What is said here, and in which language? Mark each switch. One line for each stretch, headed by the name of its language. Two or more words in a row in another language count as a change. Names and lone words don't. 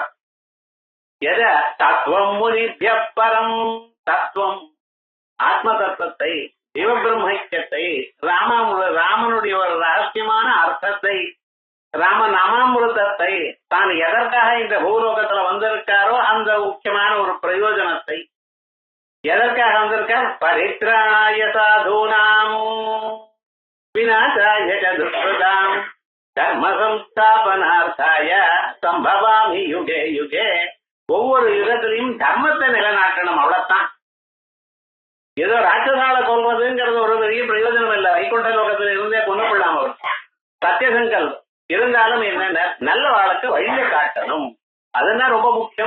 Tamil: எத தத்துவம் முனித்ய பரம், தத்துவம் ஆத்ம தத்துவத்தை, சிவபிரம்மைக்கியத்தை, ராமனுடைய ஒரு ரகசியமான அர்த்தத்தை, ராம நாமாமிருதத்தை, தான் எதற்காக இந்த பூலோகத்துல வந்திருக்காரோ அந்த முக்கியமான ஒரு பிரயோஜனத்தை, எதற்காக வந்திருக்கார்,
Sanskrit: परित्राणाय साधूनाम् विनाशाय दुष्कृताम् धर्म संस्थापनार्थाय सम्भवामि युगे युगे.
Tamil: ஒவ்வொரு யுகத்திலையும் தர்மத்தை நிலைநாட்டணும், அவ்வளவுதான். ஏதோ ராட்சசால கொள்வதுங்கிறது ஒரு பெரிய பிரயோஜனம் இல்லை. வைகுண்ட லோகத்தில் இருந்தே கொண்டு கொள்ளாம அவர் சத்தியசங்கல் இருந்தாலும் என்னென்ன நல்ல வாழ்க்கை வழியை காட்டணும், அதுதான் ரொம்ப முக்கியம்.